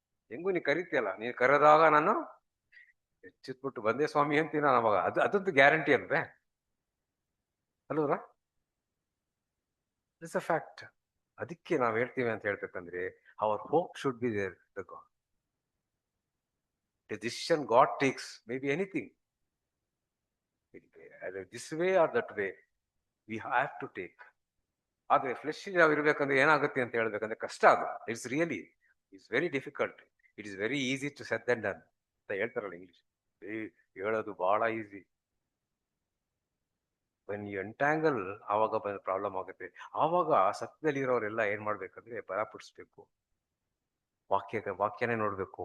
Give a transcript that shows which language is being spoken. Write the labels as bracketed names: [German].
[Kannada] ಹೆಂಗೂ ನೀ ಕರಿತೀಯಲ್ಲ, ನೀನ್ ಕರೆದಾಗ ನಾನು ಎಚ್ಚಿಟ್ಬಿಟ್ಟು ಬಂದೆ ಸ್ವಾಮಿ ಅಂತೀನಿ ನಾನು ಅವಾಗ. ಅದಂತೂ ಗ್ಯಾರಂಟಿ ಅಲ್ವೇ, ಅಲ್ವರ? [English] It's a fact. [Kannada] ಅದಕ್ಕೆ ನಾವ್ ಹೇಳ್ತೀವಿ ಅಂತ ಹೇಳ್ಬೇಕಂದ್ರೆ, [English] Our hope should be there the God. The decision God takes may be anything. Either this way or that way, we have to take. [Kannada] ಆದ್ರೆ ಫ್ಲೆಶ್ ನಾವು ಇರ್ಬೇಕಂದ್ರೆ ಏನಾಗುತ್ತೆ ಅಂತ ಹೇಳ್ಬೇಕಂದ್ರೆ ಕಷ್ಟ. ಅದು [English] It's really, it's very difficult. It is very easy to said than done [Kannada] ಅಂತ ಹೇಳ್ತಾರಲ್ಲ English. ಹೇಳೋದು ಬಹಳ ಈಸಿ. [English] when you entangle, [Kannada] ಆವಾಗ ಪ್ರಾಬ್ಲಮ್ ಆಗುತ್ತೆ. ಆವಾಗ ಸತ್ಯದಲ್ಲಿರೋರೆಲ್ಲ ಏನ್ ಮಾಡ್ಬೇಕಂದ್ರೆ ಬಲಪಡಿಸ್ಬೇಕು, ವಾಕ್ಯನೇ ನೋಡ್ಬೇಕು.